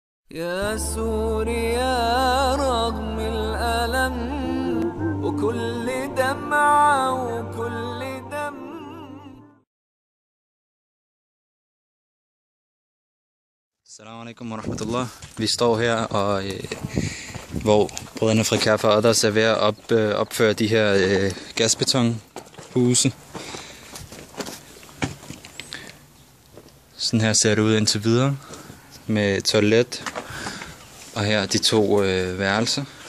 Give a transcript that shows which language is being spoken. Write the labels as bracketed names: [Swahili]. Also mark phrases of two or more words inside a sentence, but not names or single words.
[Arabic] يا سوريا رغم الألم وكل دمعة وكل دم. السلام عليكم ورحمة الله. [Danish] Vi står her, og hvor brødrene fra Kaffe og Others er ved at opføre de her gasbetonhuse. Sådan her ser det ud indtil videre, med toilet, og her de to værelser.